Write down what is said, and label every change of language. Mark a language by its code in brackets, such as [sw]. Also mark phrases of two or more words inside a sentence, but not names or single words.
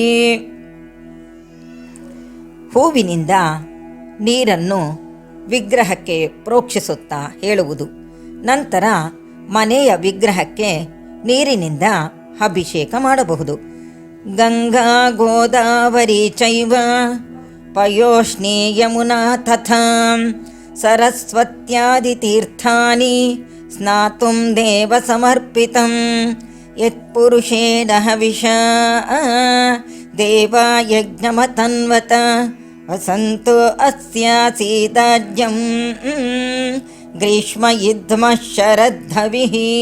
[kn] ಹೂವಿನಿಂದ ನೀರನ್ನು ವಿಗ್ರಹಕ್ಕೆ ಪ್ರೋಕ್ಷಿಸುತ್ತಾ ಹೇಳುವುದು. ನಂತರ ಮನೆಯ ವಿಗ್ರಹಕ್ಕೆ ನೀರಿನಿಂದ ಅಭಿಷೇಕ ಮಾಡಬಹುದು. [sa] ಗಂಗಾ ಗೋದಾವರಿ ಚೈವ ಪಯೋಷ್ಣಿ ಯಮುನಾ ತಥಾ ಸರಸ್ವತ್ಯಾದಿ ತೀರ್ಥಾನಿ ಸ್ನಾತುಂ ದೇವ ಸಮರ್ಪಿತಂ ಯತ್ಪುರುಷೇಣ ಹವಿಷಾ ದೇವಾ ಯಜ್ಞಮತನ್ವತ ವಸಂತೋ ಅಸ್ಯಾಸೀದಾಜ್ಯಂ ಗ್ರೀಷ್ಮ ಯುದ್ಧ್ಮ ಶರದ್ಧವಿಃ